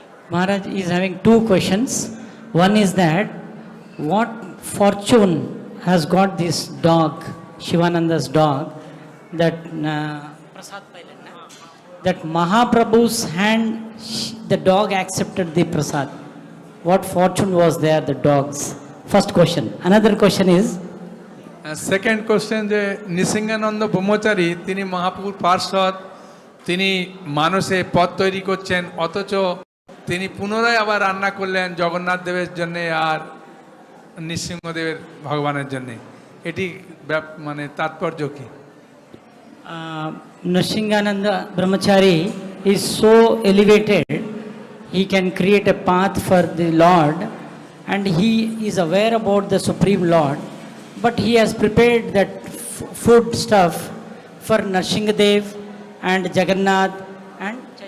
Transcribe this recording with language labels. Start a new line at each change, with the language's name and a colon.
English: Maharaj is having two questions. One is that what fortune has got this dog, Shivananda's dog, that that Mahaprabhu's hand, the dog accepted the prasad. What fortune was there, the dog's? First question. Another question is,
Bangla: second question, যে নৃসিংহানন্দ ব্রহ্মচারী তিনি মহাপ্রভুর পার্ষদ, তিনি মানুষে পথ তৈরি করছেন, অথচ তিনি পুনরায় আবার রান্না করলেন জগন্নাথ দেবের জন্য আর নৃসিংহদেবের ভগবানের জন্য। এটি মানে তাৎপর্য কি?
English: Nrsingananda Brahmachari is so elevated, he can create a path for the Lord and he is aware about the Supreme Lord, but he has prepared that food stuff for Nrsingadev and Jagannath and